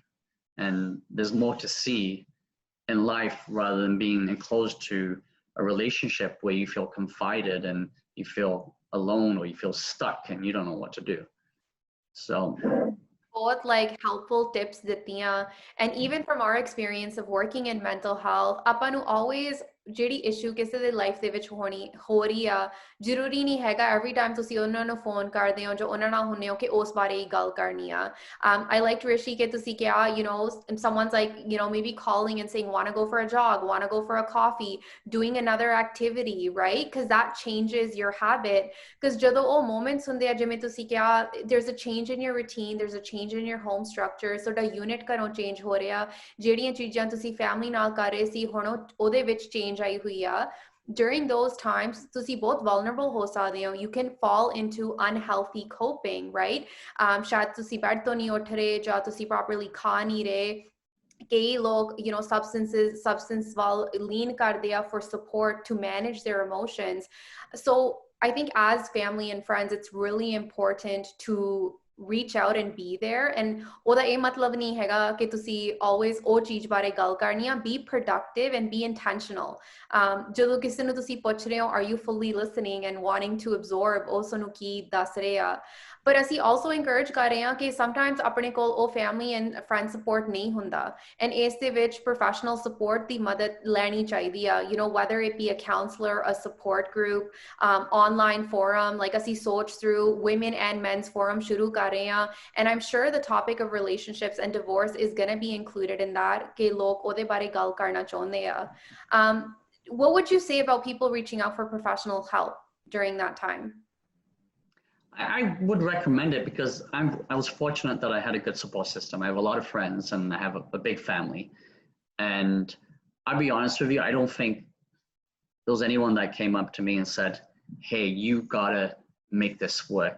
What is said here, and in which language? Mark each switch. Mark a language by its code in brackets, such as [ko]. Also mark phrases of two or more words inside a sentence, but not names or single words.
[en] And there's more to see in life, rather than being enclosed to a relationship where you feel confided and you feel alone, or you feel stuck and you don't know what to do. So both like helpful tips ਦਿੱਤੀਆਂ, and even from our experience of working in mental health, [pa] ਆਪਾਂ ਨੂੰ always ਜਿਹੜੀ issue ਕਿਸੇ ਦੇ life ਦੇ ਵਿੱਚ ਹੋ ਰਹੀ ਆ, ਜ਼ਰੂਰੀ ਨਹੀਂ ਹੈਗਾ [en] every time [pa] ਤੁਸੀਂ ਉਹਨਾਂ ਨੂੰ phone ਕਰਦੇ ਹੋ ਜੋ ਉਹਨਾਂ ਨਾਲ ਹੁੰਨੇ ਹੋ ਕਿ ਉਸ ਬਾਰੇ ਹੀ ਗੱਲ ਕਰਨੀ ਆ. [en] I liked Rishi [pa] ਕਿ ਤੁਸੀਂ ਕਿਹਾ, [en] someone's like, maybe calling and saying, want to go for a jog, want to go for a coffee, doing another activity, right? Because that changes your habit. [pa] Because ਜਦੋਂ ਉਹ moments ਹੁੰਦੇ ਆ, ਜਿਵੇਂ ਤੁਸੀਂ ਕਿਹਾ, [en] there's a change in your routine, there's a change in your home structure, [pa] ਤੁਹਾਡਾ unit ਘਰੋਂ change ਹੋ ਰਿਹਾ, ਜਿਹੜੀਆਂ ਚੀਜ਼ਾਂ ਤੁਸੀਂ family ਨਾਲ ਕਰ ਰਹੇ ਸੀ, ਹੁਣ ਉਹਦੇ ਵਿੱਚ change ਆਈ ਹੋਈ ਆ. [en] During those times, [pa] ਤੁਸੀਂ ਬਹੁਤ vulnerable ਹੋ ਸਕਦੇ ਹੋ. [en] You can fall into unhealthy coping, right? [pa] ਸ਼ਾਇਦ ਤੁਸੀਂ ਬੈੱਡ ਤੋਂ ਨਹੀਂ ਉੱਠ ਰਹੇ, ਜਾਂ ਤੁਸੀਂ properly ਖਾ ਨਹੀਂ ਰਹੇ. ਕਈ ਲੋਕ, substance ਵੱਲ lean ਕਰਦੇ ਆ [en] for support to manage their emotions. So I think as family and friends, it's really important to reach out and be there. [pa] And ਉਹਦਾ ਇਹ ਮਤਲਬ ਨਹੀਂ ਹੈਗਾ ਕਿ ਤੁਸੀਂ always ਉਹ ਚੀਜ਼ ਬਾਰੇ ਗੱਲ ਕਰਨੀ ਆ. [en] Be productive and be intentional. [pa] ਜਦੋਂ ਕਿਸੇ ਨੂੰ ਤੁਸੀਂ ਪੁੱਛ ਰਹੇ ਹੋ, [en] are you fully listening and wanting to absorb [pa] ਉਸ ਨੂੰ ਕੀ ਦੱਸ ਰਹੇ ਆ. But ਅਸੀਂ also encourage ਕਰ ਰਹੇ ਹਾਂ ਕਿ sometimes ਆਪਣੇ ਕੋਲ ਉਹ [en] family and friend support [pa] ਨਹੀਂ ਹੁੰਦਾ. And ਇਸ ਦੇ ਵਿੱਚ [en] professional support [pa] ਦੀ ਮਦਦ ਲੈਣੀ ਚਾਹੀਦੀ ਆ. [en] You know, whether it be a counselor, a support group, online forum, like ਅਸੀਂ SOCH through women and men's forum [pa] ਸ਼ੁਰੂ ਕਰ ਰਹੇ ਹਾਂ. [en] And I'm sure the topic of relationships and divorce is going to be included in that [pa] ਕਿ ਲੋਕ ਉਹਦੇ ਬਾਰੇ ਗੱਲ ਕਰਨਾ ਚਾਹੁੰਦੇ ਆ. [en] What would you say about people reaching out for professional help during that time? I would recommend it because I was fortunate that I had a good support system. I have a lot of friends and I have a big family. And I'll be honest with you, I don't think there was anyone that came up to me and said, hey, you gotta make this work.